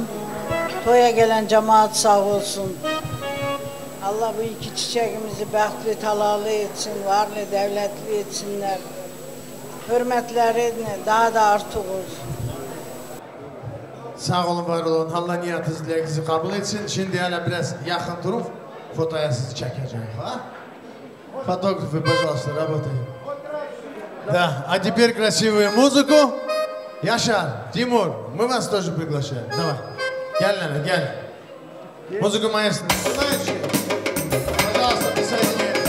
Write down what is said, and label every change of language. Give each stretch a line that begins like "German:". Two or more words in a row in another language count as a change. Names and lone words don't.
Turkish: Toya gelen cemaat sağ olsun. Allah bu iki çiçeğimizi bəxtli, talalı etsin, varlı, devletli etsinler. Hürmetlerini daha da artık olsun. Sağ olun, var olun. Allah niyatınızı, dileğinizi kabul etsin. Şimdi hele biraz yakın durup fotoya sizi çekeceğim.
Russian: Фотографы, пожалуйста, работаем. Да, а теперь красивую музыку. Яшар, Тимур, мы вас тоже приглашаем. Давай. Гель, Лена, гель. Музыку маэстро. Пожалуйста, присоединяйтесь.